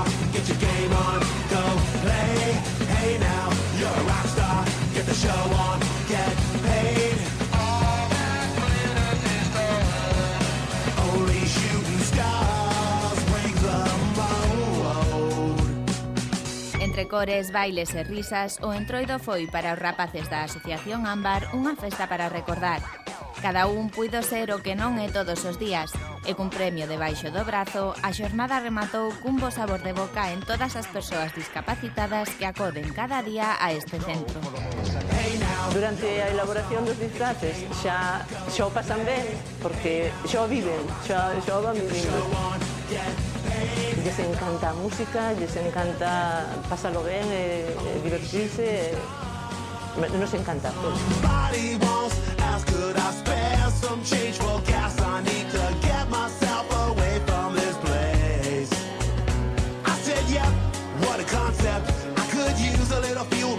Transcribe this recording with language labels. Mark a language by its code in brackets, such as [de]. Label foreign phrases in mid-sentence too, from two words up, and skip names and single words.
[en] Get your game on, go play. Hey now, you're a rock star. Get the show on, get paid. All that glitters is gold. Only shooting stars break the mold. [gl] Entre cores, bailes e risas, o Entroido foi para os rapaces da Asociación Ámbar unha festa para recordar. Cada un puido ser o que non é todos os días, e cun premio debaixo do brazo, a xornada rematou cun bo sabor de boca en todas as persoas discapacitadas que acoden cada día a este centro. Durante a elaboración dos disfraces xa o pasan ben, porque xa o viven, xa o van vivindo. Lles encanta a música, lles encanta pasalo ben, divertirse, nos encanta. [en] Body wants, ask could I spare some change for gas? I need to get myself away from this place. I said, yeah, what a concept. I could use a little